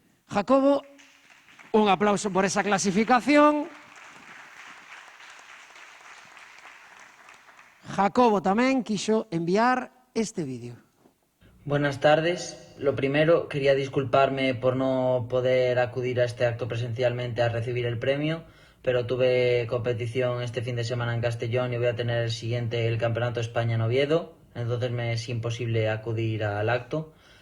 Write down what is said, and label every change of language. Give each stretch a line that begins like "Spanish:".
Galician: Jacobo, un aplauso por esa clasificación. Jacobo tamén quixo enviar este vídeo.
Spanish: Buenas tardes. Lo primero, quería disculparme por no poder acudir a este acto presencialmente a recibir el premio, pero tuve competición este fin de semana en Castellón y voy a tener el siguiente, el Campeonato de España en Oviedo, entonces me es imposible acudir al acto.